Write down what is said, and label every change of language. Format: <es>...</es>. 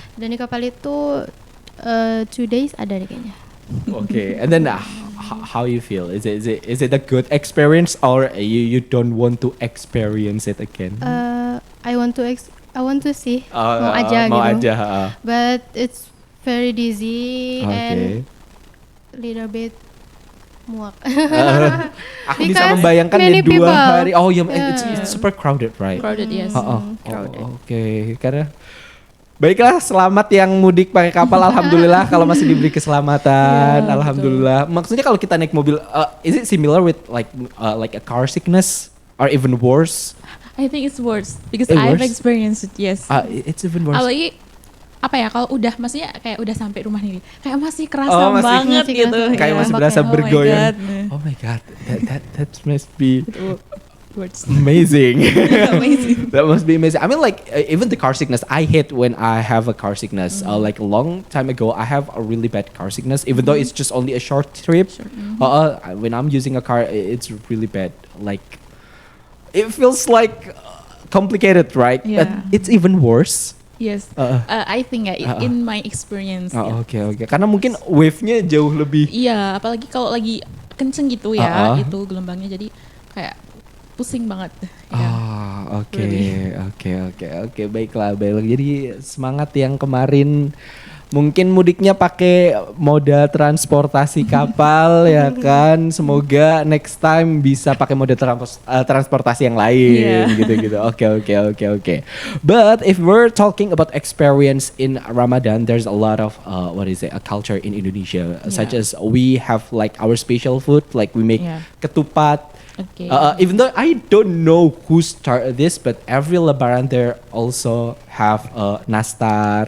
<id>Dan di kapal itu</id> <en>2 days</en> <id>ada deh kayaknya.</id> <en>Okay, and then how you feel? Is it a good experience or you don't want to experience it again? I want to see.</en> <id>Mau aja.</id> <en>But it's very dizzy and little bit muak.</en> <id>Aku bisa membayangkan di 2 hari.</id> <en>Oh ya, it's super crowded, right? Crowded, yes. Crowded.</en> <id>Oke, karena baiklah, selamat yang mudik pakai kapal. Alhamdulillah kalau masih diberi keselamatan. Alhamdulillah. Betul. Maksudnya kalau kita naik mobil,</id> <en>is it similar with like a car sickness or even worse? I think it's worse because I've experienced it. Yes. It's even worse.</en> <id>Apalagi apa ya, kalau udah maksudnya kayak udah sampai rumah nih kayak masih kerasa banget gitu, kayak masih berasa bergoyang.</id> <en>Oh my god, that must be amazing. Amazing. That must be amazing. I mean like even the car sickness, I hate when I have a car sickness. Like a long time ago I have a really bad car sickness, even though it's just only a short trip. When I'm using a car, it's really bad. Like it feels like complicated, right? But it's even worse. Yes, I think in my experience.</en> <id>Oke. Karena mungkin wave-nya jauh lebih. Iya, apalagi kalau lagi kenceng gitu ya, itu gelombangnya, jadi kayak pusing banget. Oke. Baiklah. Jadi semangat yang kemarin mungkin mudiknya pakai moda transportasi kapal ya kan. Semoga</id> <en>next time</en> <id>bisa pakai moda transportasi yang lain gitu. Oke.</id> <en>But if we're talking about experience in Ramadan, there's a lot of a culture in Indonesia, such as we have like our special food, like we make ketupat. Okay. Even though I don't know who started this, but every Lebaran there also have nastar,</en>